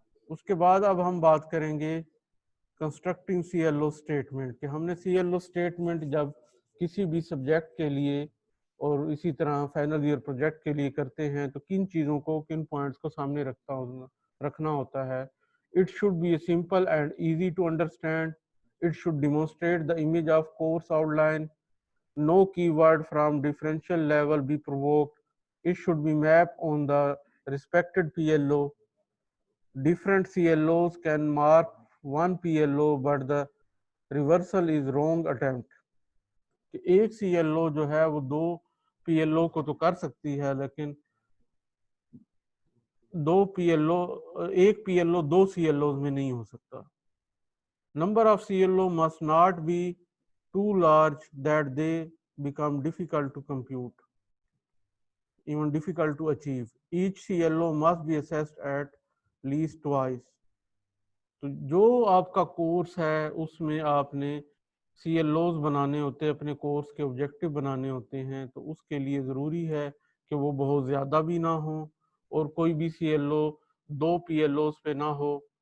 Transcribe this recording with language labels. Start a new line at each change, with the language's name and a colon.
Urdu: اس کے بعد اب ہم بات کریں گے constructing C L O statement, کہ ہم نے سی ایل او اسٹیٹمنٹ جب کسی بھی سبجیکٹ کے لیے اور اسی طرح فائنل ایئر پروجیکٹ کے لیے کرتے ہیں تو کن چیزوں کو, کن پوائنٹس کو سامنے رکھنا ہوتا ہے.
English: It should be simple and easy to understand. It should demonstrate the image of course outline. No keyword from differential level be provoked. It should be mapped on the respected PLO. Different CLOs can mark one PLO, but the reversal is wrong attempt.
Urdu: کہ ایک C L O جو ہے وہ 2 P L O کو تو کر سکتی ہے, لیکن 2 پی ایل او, ایک P L O 2 C L Os میں نہیں ہو سکتا.
English: Number of CLO must not be too large that they become difficult to compute, even difficult to achieve. Each CLO must be assessed at least twice.
Urdu: تو جو آپ کا course ہے اس میں آپ نے سی ایل اوز بنانے ہوتے ہیں, اپنے کورس کے آبجیکٹیو بنانے ہوتے ہیں, تو اس کے لیے ضروری ہے کہ وہ بہت زیادہ بھی نہ ہوں اور کوئی بھی C L O 2 P L Os پہ نہ ہو.